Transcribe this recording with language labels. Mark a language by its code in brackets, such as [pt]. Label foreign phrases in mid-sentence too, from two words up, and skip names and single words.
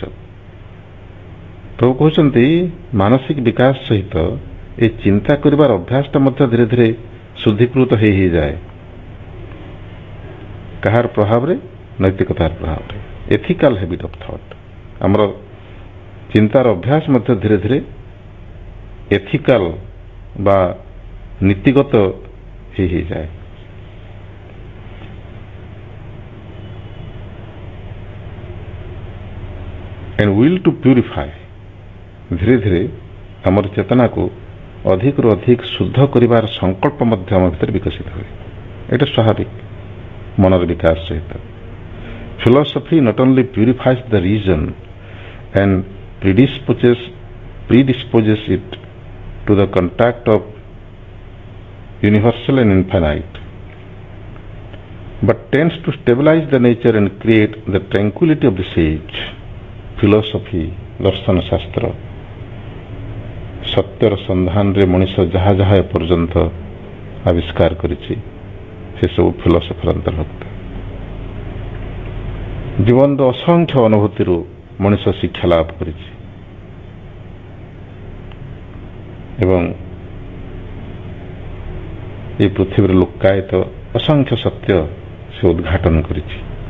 [or] ପ୍ରଭୁ କହୁଛନ୍ତି ମାନସିକ ବିକାଶ ସହିତ ଏ ଚିନ୍ତା କରିବାର ଅଭ୍ୟାସଟା ମଧ୍ୟ ଧୀରେ ଧୀରେ ଶୁଦ୍ଧୀକୃତ ହେଇଯାଏ। କାହାର ପ୍ରଭାବରେ? ନୈତିକତାର ପ୍ରଭାବରେ। [en] ethical habit of thought, [or] ଆମର ଚିନ୍ତାର ଅଭ୍ୟାସ ମଧ୍ୟ ଧୀରେ ଧୀରେ ଏଥିକାଲ ବା ନୀତିଗତ ହେଇଯାଏ। [en] and will to purify, [or] ଧୀରେ ଧୀରେ ଆମର ଚେତନାକୁ ଅଧିକରୁ ଅଧିକ ଶୁଦ୍ଧ କରିବାର ସଂକଳ୍ପ ମଧ୍ୟ ଆମ ଭିତରେ ବିକଶିତ ହୁଏ। ଏଇଟା ସ୍ୱାଭାବିକ ମନର ବିକାଶ ସହିତ। [en] Philosophy not only purifies the reason and predisposes it to the contact of universal and infinite, but tends to stabilize the nature and create the tranquility of the sage. Philosophy, [or] ଦର୍ଶନ ଶାସ୍ତ୍ର, ସତ୍ୟର ସନ୍ଧାନରେ ମଣିଷ ଯାହା ଯାହା ଏପର୍ଯ୍ୟନ୍ତ ଆବିଷ୍କାର କରିଛି ସେସବୁ ଫିଲୋସଫିର ଅନ୍ତର୍ଭୁକ୍ତ। ଜୀବନର ଅସଂଖ୍ୟ ଅନୁଭୂତିରୁ ମଣିଷ ଶିକ୍ଷା ଲାଭ କରିଛି ଏବଂ এই ପୃଥିବୀରେ ଲୁକାୟିତ ଅସଂଖ୍ୟ ସତ୍ୟ ସେ ଉଦ୍ଘାଟନ କରିଛି।